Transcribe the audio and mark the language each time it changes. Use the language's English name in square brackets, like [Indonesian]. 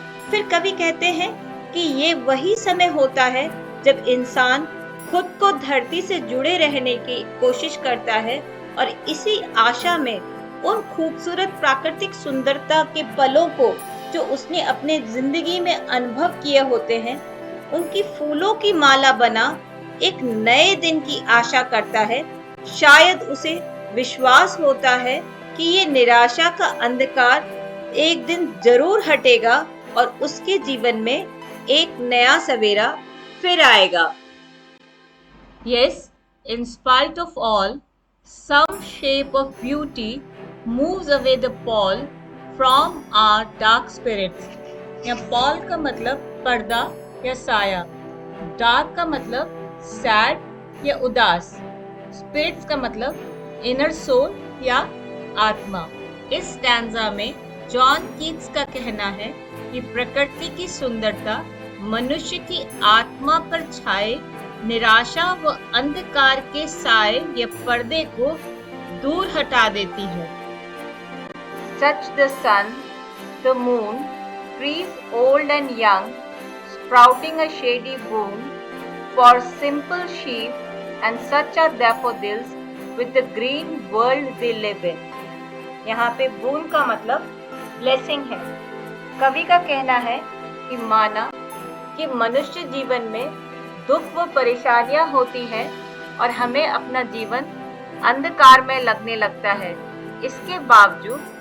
[Hindi] फिर कवि कहते हैं कि ये वही समय होता है जब इंसान खुद को धरती से जुड़े रहने की कोशिश करता है और इसी आशा में उन खूबसूरत प्राकृतिक सुंदरता के पलों को जो उसने अपने जिंदगी में अनुभव किए होते हैं, उनकी फूलों की माला बना एक नए दिन की आशा करता है। शायद उसे विश्वास होता है कि ये निराशा का अंधकार एक दिन जरूर हटेगा और उसके जीवन में एक नया सवेरा फिर आएगा। [English] Yes, in spite of all, some shape of beauty moves away the pall from our dark spirits. [Hindi] यहाँ पॉल का मतलब पर्दा या साया, डार्क का मतलब सैड या उदास, स्पिरिट्स का मतलब इनर सोल या आत्मा। इस स्टैंजा में जॉन कीट्स का कहना है कि प्रकृति की सुंदरता मनुष्य की आत्मा पर छाए निराशा व अंधकार के साए या पर्दे को दूर हटा देती है। [English] Such the sun, the moon, trees old and young, sprouting a shady boon, for simple sheep, and such are daffodils with the green world they live in. [Hindi] यहाँ पे boon का मतलब blessing है। कवि का कहना है कि माना कि मनुष्य जीवन में दुख व परेशानियां होती हैं और हमें अपना जीवन अंधकार में लगने लगता है, इसके बावजूद